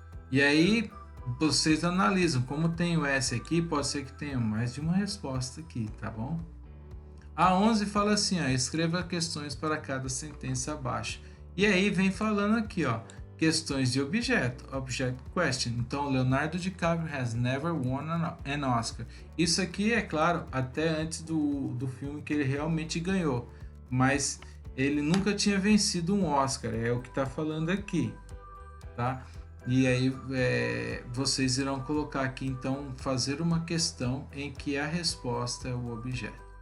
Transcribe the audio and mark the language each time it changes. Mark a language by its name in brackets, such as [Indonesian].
[Portuguese] E aí, vocês analisam. Como tem o S aqui, pode ser que tenha mais de uma resposta aqui, tá bom? A 11 fala assim, ó, escreva questões para cada sentença abaixo. E aí vem falando aqui, ó, questões de objeto, object question. [English] Então, Leonardo DiCaprio has never won an Oscar. [Portuguese] Isso aqui, é claro, até antes do filme que ele realmente ganhou. Mas ele nunca tinha vencido um Oscar, é o que está falando aqui, tá? E aí vocês irão colocar aqui, então, fazer uma questão em que a resposta é o objeto.